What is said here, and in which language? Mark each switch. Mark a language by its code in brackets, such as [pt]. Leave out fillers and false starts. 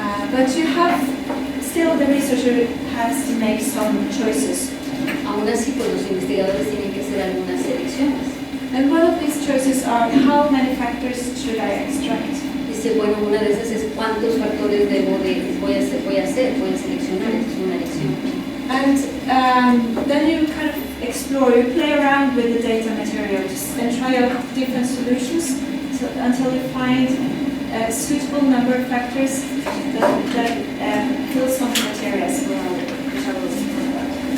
[en] But still the researcher has to make some choices. [es] Aún así, pues los investigadores tienen que hacer algunas selecciones. [en] And one of these choices are how many factors should I extract? [es] Dice, bueno, una de esas es cuántos factores voy a seleccionar, es una elección. [en] And then you kind of explore, you play around with the data materials and try out different solutions until you find a suitable number of factors that fill some criteria as well, which I will explain about.